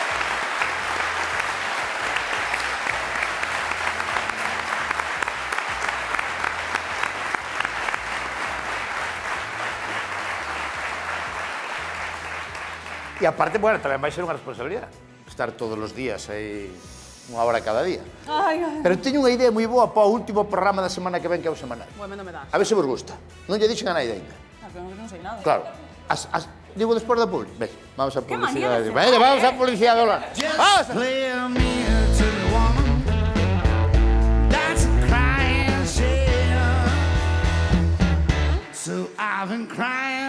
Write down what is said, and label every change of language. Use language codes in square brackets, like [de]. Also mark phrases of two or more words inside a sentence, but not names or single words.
[gl] E aparte, bueno, tamén vai ser unha responsabilidade estar todos os días aí unha hora cada día. Ai. Pero teño unha idea moi boa para o último programa da semana que ven, que é o semanal. Bueno, non me das. A ver se vos gusta. Non lle dixen a naide ainda. Non sei nada. Claro. Digo despois da publi. Ven, vamos a Qué publicidade. manía de Ven, vamos a publicidade, hola. Vamos! [en] Play me to the woman that's crying shame. So I've been crying.